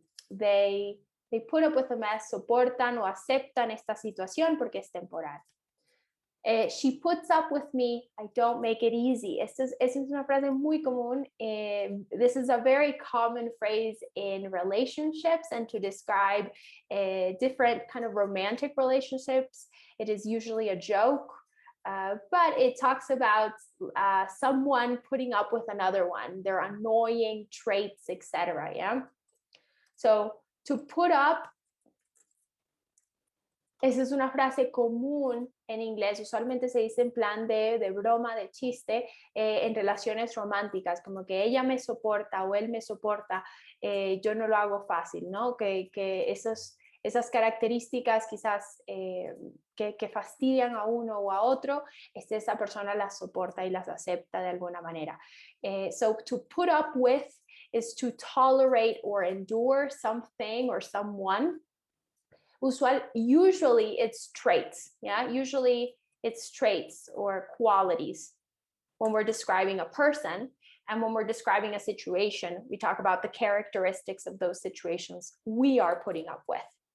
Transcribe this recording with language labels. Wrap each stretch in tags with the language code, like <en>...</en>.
<en>They put up with the mess,</en> <es>soportan o aceptan esta situación porque es temporal.</es> <en>She puts up with me, I don't make it easy.</en> <es>Esta es una frase muy común.</es> <en>This is a very common phrase in relationships and to describe different kind of romantic relationships. It is usually a joke, but it talks about someone putting up with another one, their annoying traits, etc. Yeah. So to put up.</en> <es>Esa es una frase común en inglés, usualmente se dice en plan de broma, de chiste, en relaciones románticas, como que ella me soporta o él me soporta, yo no lo hago fácil, ¿no? Que esas características quizás que fastidian a uno o a otro, esa persona las soporta y las acepta de alguna manera.</es> <en>So to put up with is to tolerate or endure something or someone. Usually it's traits, yeah? Usually it's traits or qualities when we're describing a person, and when we're describing a situation, we talk about the characteristics of those situations we are putting up with.</en>